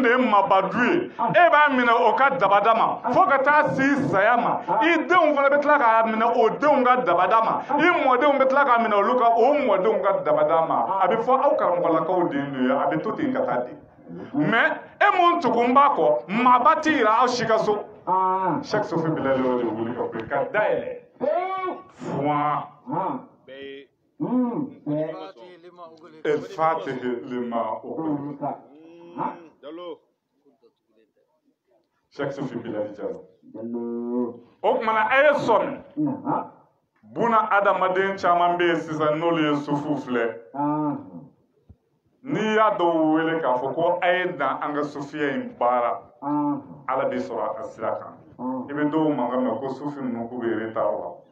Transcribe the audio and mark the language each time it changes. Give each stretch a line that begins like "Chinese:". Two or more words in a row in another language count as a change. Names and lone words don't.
Bambara: de ye mabadu ye e b'a minɛ o ka dabada ma fo ka taa se saya ma i denw fana bɛ tila k'a minɛ o denw ka dabada ma i mɔdenw bɛ tila k'a minɛ olu ka o mɔdenw ka dabada ma a bɛ fɔ aw karamɔgɔlakaw den de ye a bɛ to ten ka taa den mais e mun tugun b'a kɔ maaba tɛ yira aw si ka so chaque sufi bilalen o de wuli ka bɔ ka dayɛlɛ Fouan
Arabic: الفاتح لما أغلق
Bambara: chaque sufi bilali jalo o kumana a ye sɔmi buna adamaden caman bɛ yen sisan n'olu ye sufu filɛ n'i y'a dɔw wele k'a fɔ ko a ye dan an ka sufiya in baara Ala bɛ sɔrɔ a ka sira kan i bɛ dɔw mankan mɛn ko sufi ninnu k'u bɛ retard la